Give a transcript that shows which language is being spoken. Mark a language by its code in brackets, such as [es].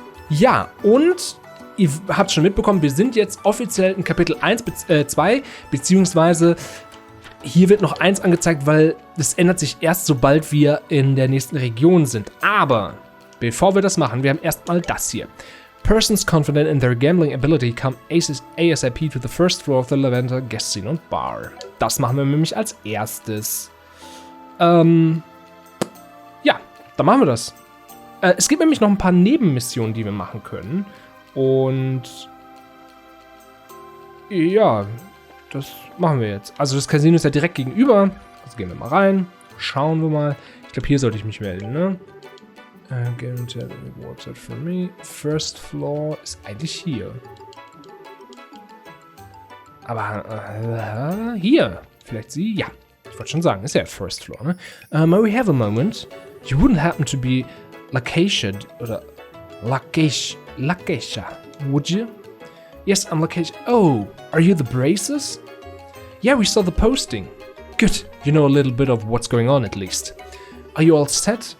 [de] Ja, und ihr habt schon mitbekommen, wir sind jetzt offiziell in Kapitel 1, 2, beziehungsweise hier wird noch 1 angezeigt, weil das ändert sich erst, sobald wir in der nächsten Region sind. Aber bevor wir das machen, wir haben erstmal das hier. [en] Persons confident in their gambling ability come ASAP to the first floor of the Lavender Guest Scene [de] und [en] Bar. [de] Das machen wir nämlich als erstes. Ja, dann machen wir das. Es gibt nämlich noch ein paar Nebenmissionen, die wir machen können. Und ja, das machen wir jetzt. Also das Casino ist ja direkt gegenüber. Also gehen wir mal rein. Schauen wir mal. Ich glaube, hier sollte ich mich melden, ne? [en] Guaranteed rewards for me. First floor [de] ist eigentlich hier. Aber hier. Vielleicht sie? Ja. Ich wollte schon sagen, ist ja [en] First Floor, [de] ne? [en] May we have a moment? You wouldn't happen to be Lakeisha [de] oder [en] Lakeisha, would you? Yes, I'm Lakeisha. Oh, are you the Braces? Yeah, we saw the posting. Good, you know a little bit of what's going on at least. Are you all set?